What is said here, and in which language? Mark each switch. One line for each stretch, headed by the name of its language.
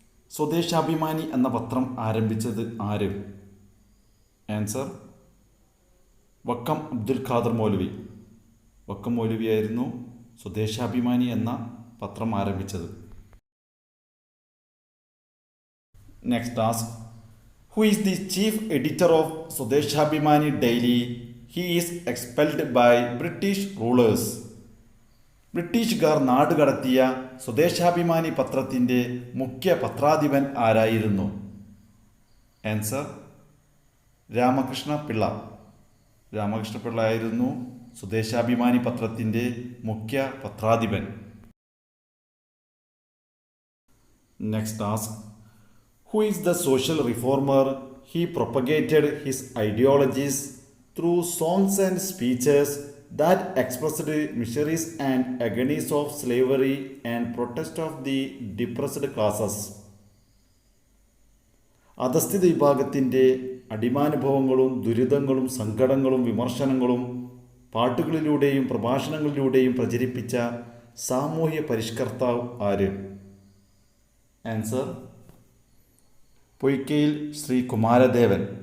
Malayalam: സ്വദേശാഭിമാനി എന്ന പത്രം ആരംഭിച്ചത് ആര്?
English: answer
Malayalam: വക്കം അബ്ദുൽ ഖാദർ മൗലവി. വക്കം മൗലവിയായിരുന്നു സ്വദേശാഭിമാനി എന്ന പത്രം ആരംഭിച്ചത്.
English: Next task. Who is the chief editor of Swadeshabhimani Daily? He is expelled by British rulers.
Malayalam: ബ്രിട്ടീഷുകാർ നാടുകടത്തിയ സ്വദേശാഭിമാനി പത്രത്തിൻ്റെ മുഖ്യ പത്രാധിപൻ ആരായിരുന്നു?
English: answer
Malayalam: രാമകൃഷ്ണ പിള്ള. രാമകൃഷ്ണ പിള്ള ആയിരുന്നു സ്വദേശാഭിമാനി പത്രത്തിൻ്റെ മുഖ്യ പത്രാധിപൻ.
English: Next task. Who is the social reformer? He propagated his ideologies through songs and speeches that expressed miseries and agonies of slavery and protest of the depressed classes.
Malayalam: അധസ്ഥിത വിഭാഗത്തിൻ്റെ അടിമാനുഭവങ്ങളും ദുരിതങ്ങളും സങ്കടങ്ങളും വിമർശനങ്ങളും പാട്ടുകളിലൂടെയും പ്രഭാഷണങ്ങളിലൂടെയും പ്രചരിപ്പിച്ച സാമൂഹ്യ പരിഷ്കർത്താവ് ആര്?
English: answer
Malayalam: പൊയ്ക്കയിൽ ശ്രീ കുമാരദേവൻ.